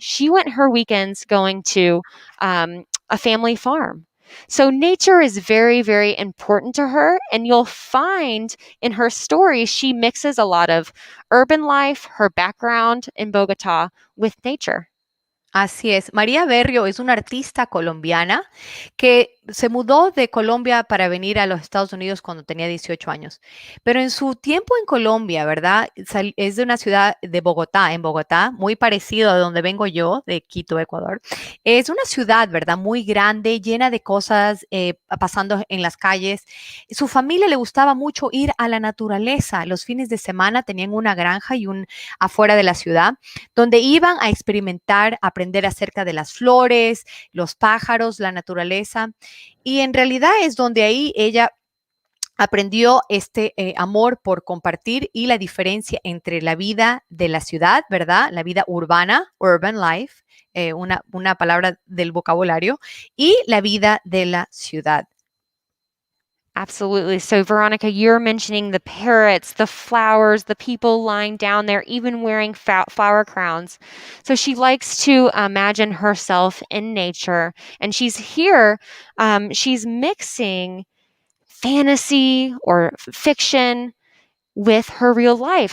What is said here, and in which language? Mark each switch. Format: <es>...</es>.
<en>She went her weekends going to a family farm. So nature is very, very important to her. And you'll find in her stories, she mixes a lot of urban life, her background in Bogota, with nature.</en> <es>Así es. María Berrío es una artista colombiana que se mudó de Colombia para venir a los Estados Unidos cuando tenía 18 años. Pero en su tiempo en Colombia, ¿verdad? Es de una ciudad de Bogotá, en Bogotá, muy parecido a donde vengo yo, de Quito, Ecuador. Es una ciudad, ¿verdad? Muy grande, llena de cosas pasando en las calles. Su familia le gustaba mucho ir a la naturaleza. Los fines de semana tenían una granja y afuera de la ciudad, donde iban a experimentar, aprender acerca de las flores, los pájaros, la naturaleza. Y en realidad es donde ahí ella aprendió este amor por compartir y la diferencia entre la vida de la ciudad, ¿verdad? La vida urbana,</es> <en>urban life,</en> <es>una palabra del vocabulario, y la vida de la ciudad.</es> <en>Absolutely. So, Veronica, you're mentioning the parrots, the flowers, the people lying down there, even wearing flower crowns. So, she likes to imagine herself in nature. And she's here, she's mixing fantasy or fiction with her real life.</en>